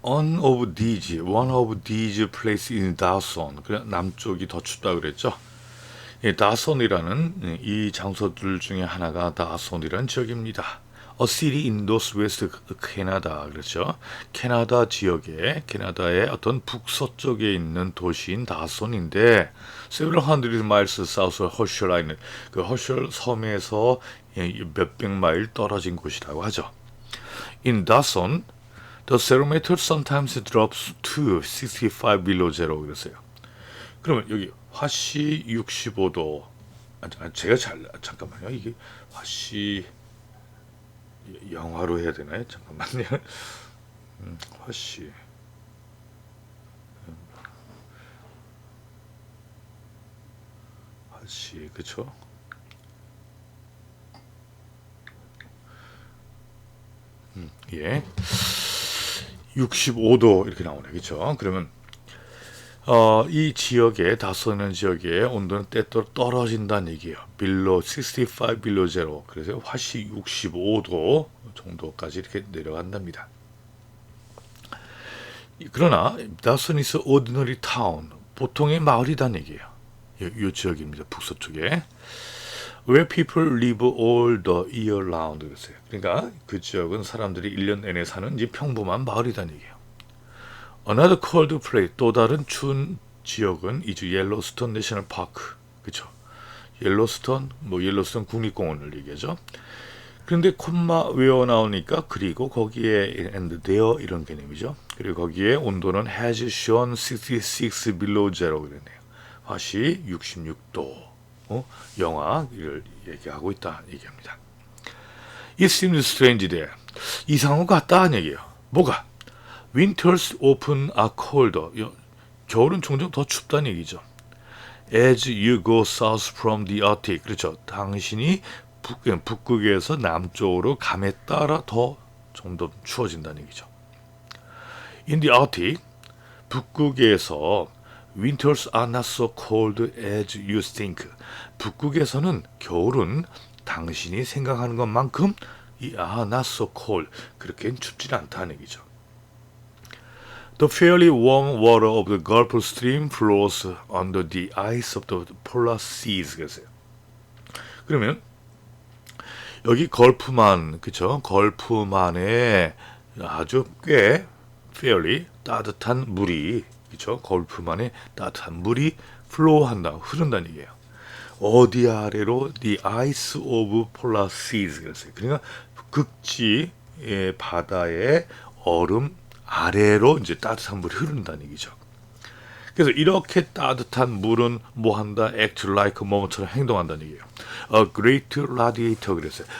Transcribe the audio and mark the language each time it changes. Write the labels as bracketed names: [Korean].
[English] One of these places in Dawson. [Korean] 그래, 남쪽이 더 춥다 그랬죠. 다손이라는 이 장소들 중에 하나가 다손이라는 지역입니다. [English] A city in northwest Canada. [Korean] 그렇죠. 캐나다의 어떤 북서쪽에 있는 도시인 다손인데 [English] several hundred miles south of Herschel Island. [Korean] 그 허셜 섬에서 몇백 마일 떨어진 곳이라고 하죠. [English] In Dawson, the thermometer sometimes drops to 65 below zero [Korean] 그랬어요. 그러면 여기 화씨 65도. 제가 잠깐만요. 이게 화씨 영화로 해야 되나요? 잠깐만요. 화씨. 그쵸? 예. 65도 이렇게 나오네. 그쵸? 그러면 이 지역에 다소는 지역의 온도는 때때로 떨어진다는 얘기예요. [English] below 65 below zero. [Korean] 그래서 화씨 65도 정도까지 이렇게 내려간답니다. 그러나 [English] 다소는 is ordinary town. [Korean] 보통의 마을이라는 얘기예요. 이 지역입니다. 북서쪽에. [English] Where people live all the year round. [Korean] 그랬어요. 그러니까 그 지역은 사람들이 1년 내내 사는 평범한 마을이라는 얘기예요. [English] Another cold place, [Korean] 또 다른 추운 지역은 이제 옐로스톤 내셔널 파크. 그쵸? 옐로스톤 국립공원을 얘기하죠. 그런데 콤마 외워 나오니까 그리고 거기에 [English] and there [Korean] 이런 개념이죠. 그리고 거기에 온도는 has shown 66 below zero 그러네요. 화씨 66도. 영하를 얘기하고 있다 얘기합니다. [English] It seems strange there. [Korean] 이상한 것 같다는 얘기예요. 뭐가? [English] Winters often are colder. [Korean] 겨울은 종종 더 춥다는 얘기죠. [English] As you go south from the Arctic. [Korean] 그렇죠. 당신이 북극에서 남쪽으로 감에 따라 좀 더 추워진다는 얘기죠. [English] In the Arctic, [Korean] 북극에서 [English] Winters are not so cold as you think. [Korean] 북극에서는 겨울은 당신이 생각하는 것만큼 [English] not so cold. [Korean] 그렇게 춥지 않다는 얘기죠. [English] The fairly warm water of the Gulf Stream flows under the ice of the polar seas. [Korean] 그랬어요. 그러면 여기 걸프만, 그쵸? 걸프만에 아주 꽤 fairly 따뜻한 물이, 그쵸? 걸프만에 따뜻한 물이 플로우한다, 흐른다는 얘기예요. 어디 아래로? [English] The ice of polar seas. [Korean] 그랬어요. 그러니까 극지 바다의 얼음 아래로 이제 따뜻한 물이 흐른다는 얘기죠. 그래서 이렇게 따뜻한 물은 뭐 한다? [English] Act like a moment [Korean] 처럼 행동한다는 얘기예요. [English] A great radiator [Korean] 그랬어요.